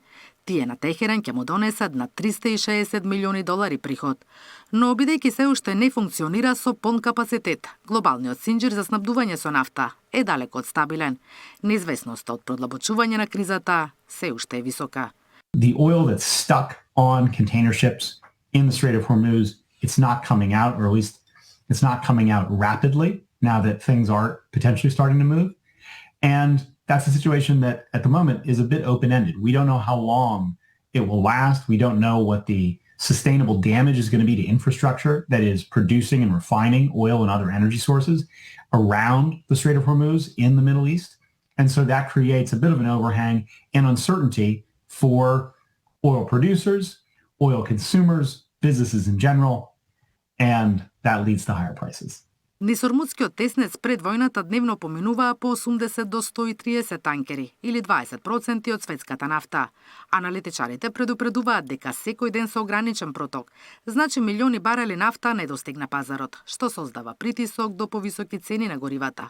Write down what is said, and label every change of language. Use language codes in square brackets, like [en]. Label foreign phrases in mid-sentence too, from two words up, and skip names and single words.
[mk] Тие на Техеран ќе му донесат на $360 милиони приход. Но бидејќи се уште не функционира со полн капацитет, глобалниот синџир за снабдување со нафта е далеко од стабилен. Неизвестноста од продлабочување на кризата се уште е висока. [en] The oil that's stuck on container ships in the Strait of Hormuz, it's not coming out, or at least it's not coming out rapidly now that things are potentially starting to move. And that's a situation that at the moment is a bit open-ended. We don't know how long it will last. We don't know what the sustainable damage is going to be to infrastructure that is producing and refining oil and other energy sources around the Strait of Hormuz in the Middle East. And so that creates a bit of an overhang and uncertainty for oil producers, oil consumers, businesses in general, and that leads to higher prices. [mk] Низ Ормудскиот теснец пред војната дневно поминуваа по 80 до 130 танкери, или 20% од светската нафта. Аналитичарите предупредуваат дека секој ден со ограничен проток, значи милиони барели нафта не достигна пазарот, што создава притисок до повисоки цени на горивата.